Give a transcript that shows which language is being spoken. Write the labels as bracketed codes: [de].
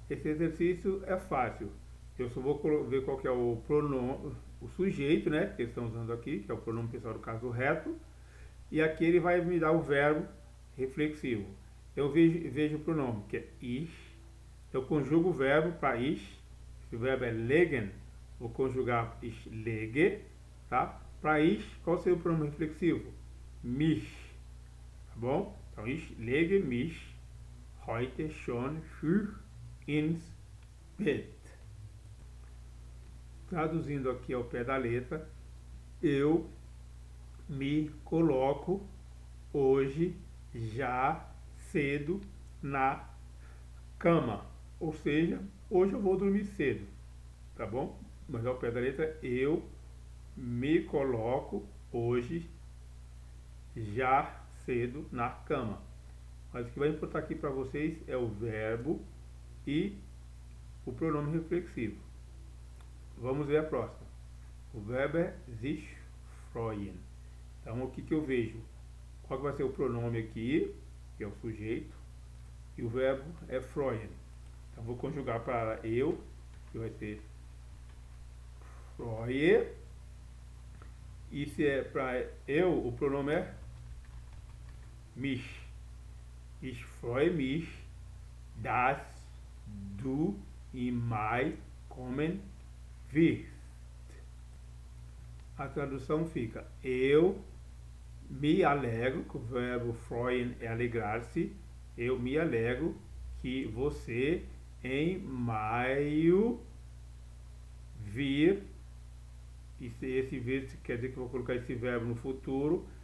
[pt] Esse exercício é fácil. Eu só vou ver qual que é o pronome, o sujeito, né, que eles estão usando aqui, que é o pronome pessoal do caso reto, e aqui ele vai me dar o verbo reflexivo. Eu vejo o pronome, que é ich, eu conjugo o verbo para ich, se o verbo é legen, vou conjugar [de] ich lege, [pt] tá? Para ich, qual seria o pronome reflexivo? Mich, tá bom? [de] Então, ich lege mich heute schon früh ins Bett. [pt] Traduzindo aqui ao pé da letra, eu me coloco hoje já cedo na cama. Ou seja, hoje eu vou dormir cedo, tá bom? Mas ao pé da letra, eu me coloco hoje já cedo na cama. Mas o que vai importar aqui para vocês é o verbo e o pronome reflexivo. Vamos ver a próxima. O verbo é sich freuen. Então, o que eu vejo? Qual que vai ser o pronome aqui, que é o sujeito, e o verbo é freuen. Então, vou conjugar para eu, que vai ser freue. E se é para eu, o pronome é mich. [de] Ich freue mich, dass du in Mai kommen wirst. [pt] A tradução fica: eu me alegro, que o verbo freuen é alegrar-se, eu me alegro que você em maio vir. E esse vir quer dizer que eu vou colocar esse verbo no futuro.